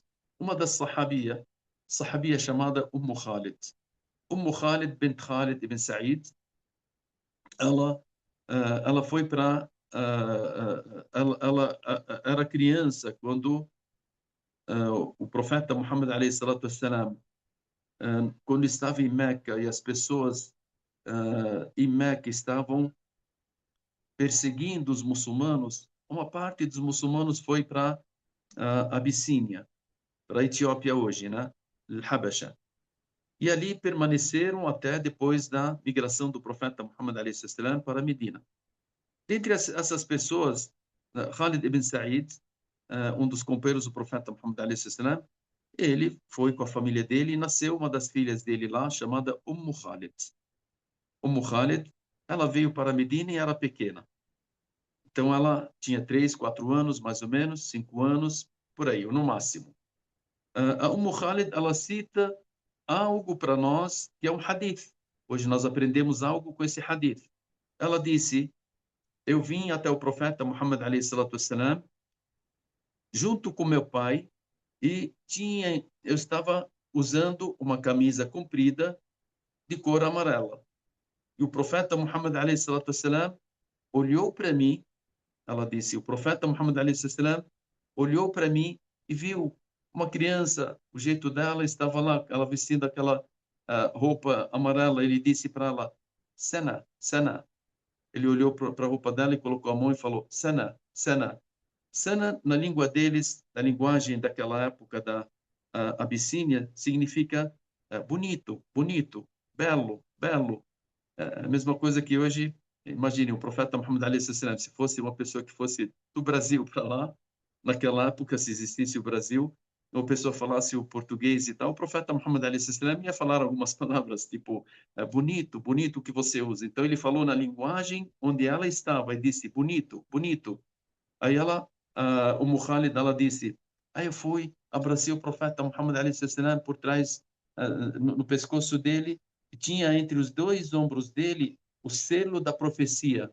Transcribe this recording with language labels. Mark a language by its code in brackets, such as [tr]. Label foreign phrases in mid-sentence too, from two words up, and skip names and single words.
[pt] Uma das sahabia chamada Khalid bint Khalid ibn Sa'id, ela ela foi para ela era criança quando o profeta Muhammad [ar] عليه الصلاة والسلام, [pt] quando estava em Meca e as pessoas em Meca estavam perseguindo os muçulmanos, uma parte dos muçulmanos foi para a Abissínia, para a Etiópia hoje, né? Al-Habasha. E ali permaneceram até depois da migração do profeta Muhammad [ar] عليه السلام [pt] para Medina. Dentre essas pessoas, Khalid ibn Sa'id, um dos companheiros do profeta Muhammad [ar] عليه السلام, [pt] ele foi com a família dele e nasceu uma das filhas dele lá, chamada Khalid. Khalid, ela veio para Medina e era pequena. Então ela tinha 3, 4 anos, mais ou menos, 5 anos, por aí, no máximo. A Khalid, ela cita algo para nós que é um hadith. Hoje nós aprendemos algo com esse hadith. Ela disse, eu vim até o profeta Muhammad [ar] عليه الصلاة والسلام, [pt] junto com meu pai, e eu estava usando uma camisa comprida de cor amarela. E o profeta Muhammad [ar] عليه الصلاة والسلام [pt] olhou para mim, ela disse, o profeta Muhammad [ar] عليه الصلاة والسلام [pt] olhou para mim e viu uma criança, o jeito dela estava lá, ela vestindo aquela roupa amarela. Ele disse para ela, Sana, Sana. Ele olhou para a roupa dela e colocou a mão e falou, Sana, Sana. Sana, na língua deles, na linguagem daquela época da Abissínia, significa bonito, bonito, belo, belo. A mesma coisa que hoje, imagine, o profeta Muhammad [ar] عليه السلام, [pt] se fosse uma pessoa que fosse do Brasil para lá, naquela época, se existisse o Brasil, ou a pessoa falasse o português e tal, o profeta Muhammad [ar] عليه السلام [pt] ia falar algumas palavras, tipo, bonito, bonito que você usa. Então ele falou na linguagem onde ela estava e disse, bonito, bonito. Aí ela Khalid, ela disse, aí eu fui, abracei o profeta Muhammad a.s. por trás, no pescoço dele, e tinha entre os dois ombros dele o selo da profecia.